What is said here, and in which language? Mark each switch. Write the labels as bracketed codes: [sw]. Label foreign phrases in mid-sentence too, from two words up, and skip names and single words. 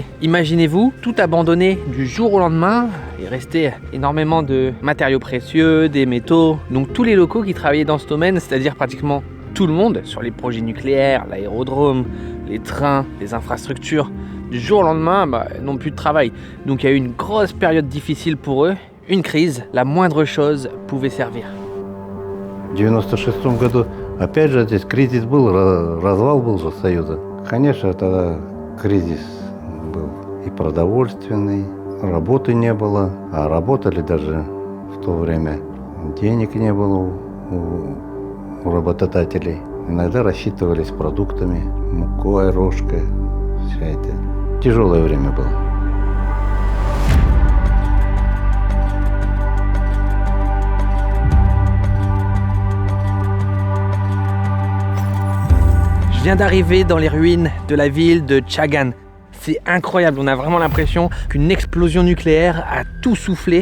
[fr] Imaginez-vous, tout abandonné du jour au lendemain. Il restait énormément de matériaux précieux, des métaux. Donc tous les locaux qui travaillaient dans ce domaine, c'est-à-dire pratiquement tout le monde, sur les projets nucléaires, l'aérodrome, les trains, les infrastructures, du jour au lendemain, n'ont plus de travail. Donc il y a eu une grosse période difficile pour eux, une crise. La moindre chose pouvait servir. [ru] В 1996 году, опять же, здесь кризис был, развал был же Союза. Конечно, тогда кризис был и продовольственный, работы не было, а работали даже в то время. Денег не было у работодателей. Иногда рассчитывались продуктами, мукой, рожкой, все это. Тяжелое время было. [fr] Je viens d'arriver dans les ruines de la ville de Chagan. C'est incroyable, on a vraiment l'impression qu'une explosion nucléaire a tout soufflé.